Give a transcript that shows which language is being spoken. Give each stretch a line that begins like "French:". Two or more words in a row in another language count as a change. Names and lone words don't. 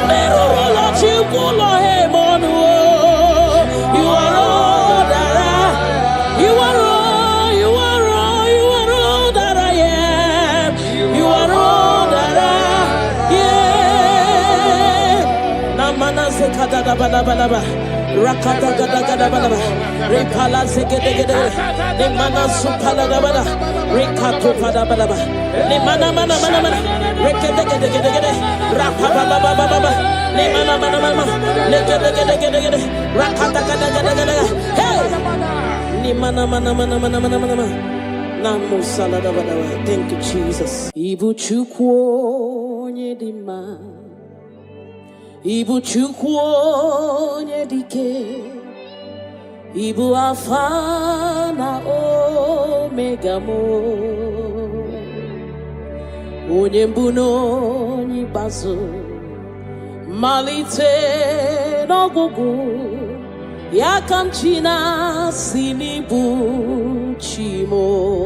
English: Never will let you go him on the wall. You are all that I am. You are all that I am. You are all that I am. Namana sekada balaba. Rakata gada balaba, Repala segede, Nemana supala dabada, Rekato pada balaba, Nemana mana, Rekede, Rapababa, Nemana mana, Legede, Rakata gada, hey, Nemana mana, Namu salada balaba. Thank you, Jesus.
Igbo: Ibu chukwo nyedima. Ibu Chukwu onye dike, Ibu Alpha na Omega mo, onye mbụ na onye ikpeazụ, malite n'ọgwụgwụ, ya ka m ji na-asị n'ịbụ chi mo.